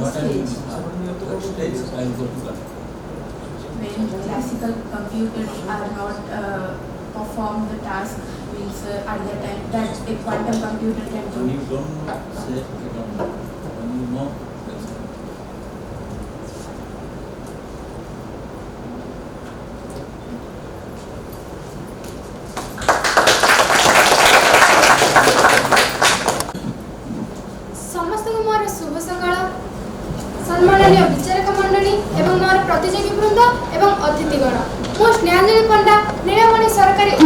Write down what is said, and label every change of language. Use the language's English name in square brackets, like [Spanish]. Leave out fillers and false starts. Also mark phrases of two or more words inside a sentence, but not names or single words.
[English] what I am stage? What stage I will go to that. when classical computers are not perform the task, means at the time that a quantum computer can When do. you don't say, you don't know. When you know, that's it. [Odia] ସମସ୍ତଙ୍କୁ ମୋର ଶୁଭ ସକାଳ ସମ୍ମାନନୀୟ ବିଚାରକ ମଣ୍ଡଳୀ ଏବଂ ମୋର ପ୍ରତିଯୋଗୀ ବୃନ୍ଦ ଏବଂ ଅତିଥିଗଣ ମୁଁ ସ୍ନେହାଞ୍ଜଳି ପଣ୍ଡା ନୀଳମଣି ସରକାରୀ ଉଚ୍ଚ